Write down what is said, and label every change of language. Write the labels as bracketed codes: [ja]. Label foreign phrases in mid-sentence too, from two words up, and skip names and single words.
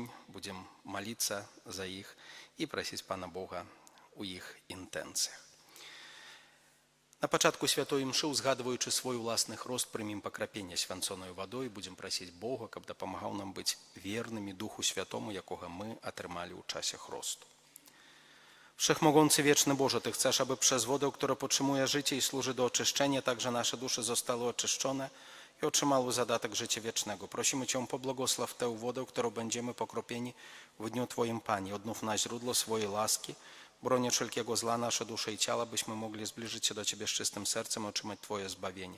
[be] Будзем маліцца за іх і прасіць Пана Бога у іх інтэнцыях. На пачатку святой імшы, узгадваючы свой уласны хрост, прымем пакрапенне свянцонаю вадой, будзем прасіць Бога, каб дапамагаў нам быць вернымі Духу Святому, якога мы атрымалі ў часе хросту. [pl] Wszechmogący wieczny Boże, Ty chcesz, aby przez wodę, która podtrzymuje życie i służy do oczyszczenia, także nasze dusze zostały oczyszczone i otrzymały zadatek życia wiecznego. Prosimy Cię, pobłogosław tę wodę, którą będziemy pokropieni w dniu Twoim, Panie. Odnów na źródło swojej łaski, bronię wszelkiego zła nasze dusze i ciała, byśmy mogli zbliżyć się do Ciebie z czystym sercem i otrzymać Twoje zbawienie.